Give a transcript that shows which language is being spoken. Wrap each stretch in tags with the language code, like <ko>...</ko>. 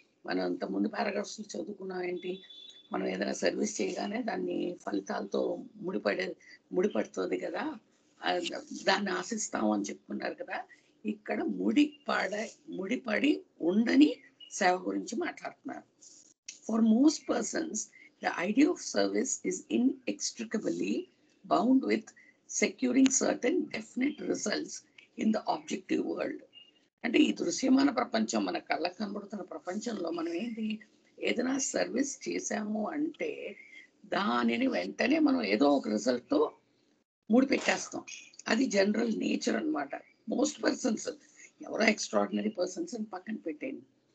<te>మనం ఇంతకుముందు పారాగ్రాఫ్స్ చదువుకున్నాం ఏంటి, మనం ఏదైనా సర్వీస్ చేయగానే దాన్ని ఫలితాలతో ముడిపడుతుంది కదా, దాన్ని ఆశిస్తాం అని చెప్పుకున్నారు కదా. ఇక్కడ ముడిపడి ఉండని సేవ గురించి మాట్లాడుతున్నారు.</te> <en>For most persons the idea of service is inextricably bound with securing certain definite results in the objective world.</en> <te>అంటే ఈ దృశ్యమాన ప్రపంచం, మన కళ్ళకు కనబడుతున్న ప్రపంచంలో మనం ఏదైనా సర్వీస్ చేశాము అంటే దానిని వెంటనే మనం ఏదో ఒక రిజల్ట్తో ముడిపెట్టేస్తాం. అది జనరల్ నేచర్ అన్నమాట. మోస్ట్ పర్సన్స్, ఎవరో ఎక్స్ట్రాడినరీ పర్సన్స్ అని పక్కన పెట్టేయండి.</te>